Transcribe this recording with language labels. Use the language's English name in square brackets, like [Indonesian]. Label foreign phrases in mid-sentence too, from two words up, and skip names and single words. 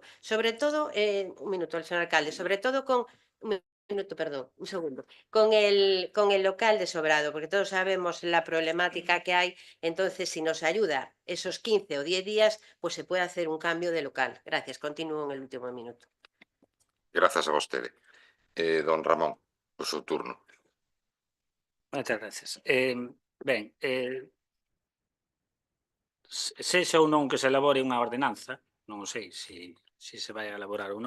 [Spanish] Sobre todo, un minuto, el señor alcalde, sobre todo con... un segundo. Con el local de Sobrado, porque todos sabemos la problemática que hay. Entonces, si nos ayuda esos 15 o 10 días, pues se puede hacer un cambio de local. Gracias. Continúo en el último minuto. [Galician] Grazas a vostede. Don Ramón, por seu turno. Moitas gracias. Ben, sexa ou non que se elabore unha ordenanza, non sei se se vai a elaborar ou